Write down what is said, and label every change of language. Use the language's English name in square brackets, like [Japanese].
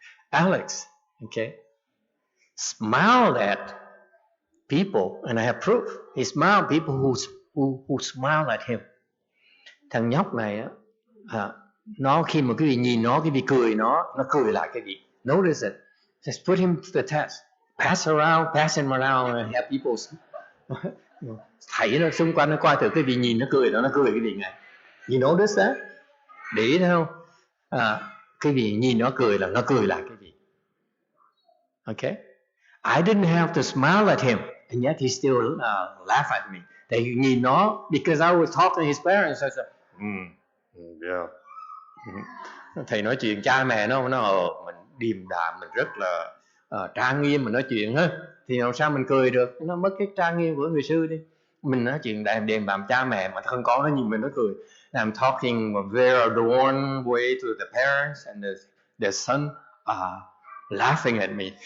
[English] Alex, okay, smiled at people, and I have proof. He smiled at people who smiled at him. [Vietnamese] Thằng nhóc này á, nó khi mà quý vị nhìn nó, quý vị cười nó cười lại quý vị. [English] Notice it. Just put him to the test. Pass him around, and have people. [Vietnamese] Thảy nó xung quanh nó coi thử quý vị nhìn nó cười quý vị ngay. [English] You notice that? [Vietnamese] Để ý thấy không? Quý vị nhìn nó cười là nó cười lại quý vị. [English] Okay? I didn't have to smile at him, and yet he still laughed at me. They [Vietnamese] nhìn nó, [English] because I was talking to his parents. I said, yeah. [Vietnamese] Thầy nói chuyện cha mẹ nó mình điềm đạm, mình rất là trang nghiêm, mình nói chuyện hết. Thì làm sao mình cười được? Nó mất cái trang nghiêm của người xưa đi. Mình nói chuyện điềm đạm cha mẹ mà thân con nó nhìn mình nó cười. [English] I'm talking a very adorned way to the parents, and the son laughing at me.